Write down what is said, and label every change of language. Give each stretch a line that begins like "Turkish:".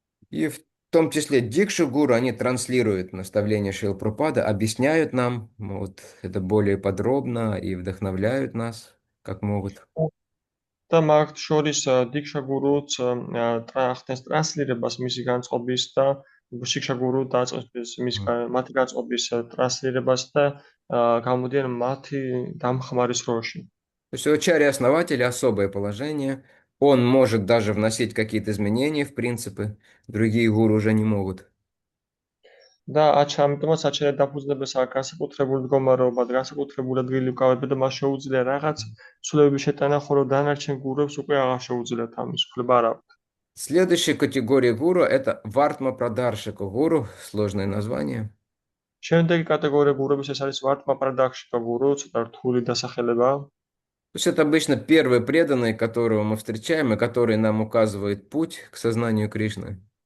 Russian: И в том числе Дикши-гуру, они транслируют наставления Шрилы Прабхупады, объясняют нам вот, это более подробно и вдохновляют нас, как могут.
Georgian: და მაგ შორის დიქშაგურუც ხდენს ტრანსლირებას მისი განწყობის და შიქშაგურუ დაწყებს მათი განწყობის ტრანსლირებას და გამოდიან მათი დამხმარის როლში.
Russian: То есть у ачарьи-основателя особое положение. Он может даже вносить какие-то изменения в принципы, другие гуру уже не могут.
Georgian: და ამიტომაც აჩარია დაფუძნებელს აქვს განსაკუთრებული მდგომარეობა და განსაკუთრებული ადგილი უკავება და მას შეუძლია რაღაც ცვლილებების შეტანა, ხოლო დანარჩენ გურუებს უკვე აღარ შეუძლიათ ამის ცვლილება არ აქვთ.
Russian: Следующая категория гуру – это Вартма Прадаршика гуру, сложное название.
Georgian: შემდეგი კატეგორია გურების ეს არის ვარტმა პრადაქშიკა გურუ, ცოტა რთული დასახელებაა.
Russian: То есть это обычно первый преданный, которого мы встречаем, и который нам указывает путь к сознанию Кришны.